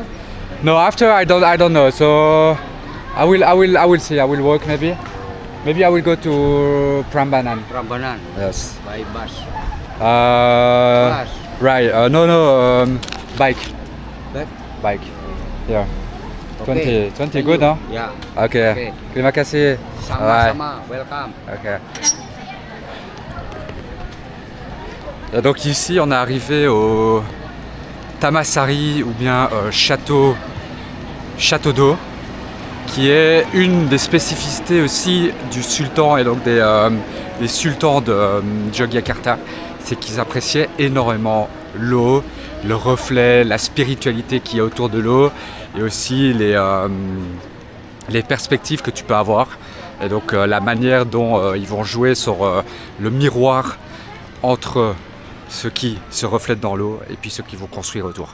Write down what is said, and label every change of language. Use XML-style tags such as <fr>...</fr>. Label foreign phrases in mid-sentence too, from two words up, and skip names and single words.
<en>No, after I don't know. So I will see. I will walk maybe. Maybe I will go to Prambanan. Prambanan. Yes. By bus. Right. No. Bike. Back. Bike. Yeah. Okay. 20 good,</en> <fr>hein?</fr> <id>Ya. Ok. Ok. Terima kasih. Sama-sama.</id> <en>Welcome. Ok.</en> <fr>Et donc ici, on est arrivé au Tamassari ou bien château d'eau, qui est une des spécificités aussi du sultan et donc des sultans de Yogyakarta, c'est qu'ils appréciaient énormément l'eau, le reflet, la spiritualité qui est autour de l'eau et aussi les perspectives que tu peux avoir et donc la manière dont ils vont jouer sur le miroir entre ceux qui se reflètent dans l'eau et puis ceux qui vont construire autour.</fr>